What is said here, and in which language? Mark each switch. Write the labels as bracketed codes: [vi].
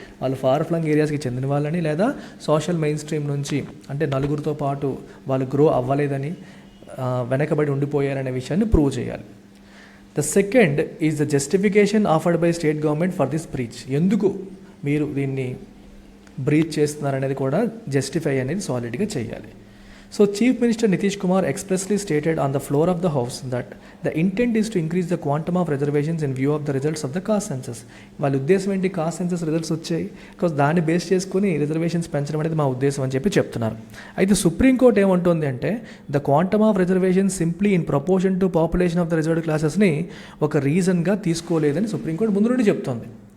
[te] వాళ్ళు ఫార్ ఫ్లంగ్ ఏరియాస్కి చెందిన వాళ్ళని, లేదా సోషల్ మెయిన్ స్ట్రీమ్ నుంచి అంటే నలుగురితో పాటు వాళ్ళు గ్రో అవ్వలేదని, వెనకబడి ఉండిపోయారనే విషయాన్ని ప్రూవ్ చేయాలి. [en] The second is the justification afforded by state government for this breach. [te] ఎందుకు మీరు దీన్ని బ్రీచ్ చేస్తున్నారనేది కూడా జస్టిఫై అనేది సాలిడ్గా చేయాలి. [en] So Chief Minister Nitish Kumar expressly stated on the floor of the House that the intent is to increase the quantum of reservations in view of the results of the caste census. [te] వాళ్ళ ఉద్దేశం ఏంటి, cost census results వచ్చాయి, because దాన్ని base చేసుకుని reservations పెంచడం అనేది మా ఉద్దేశం అని చెప్పి చెప్తున్నారు. అయితే సుప్రీంకోర్టు ఏమంటుంది అంటే [en] the quantum of reservation simply in proportion to population of the reserved క్లాసెస్ని [te] ఒక రీజన్గా తీసుకోలేదని సుప్రీంకోర్టు ముందు నుండి చెప్తోంది.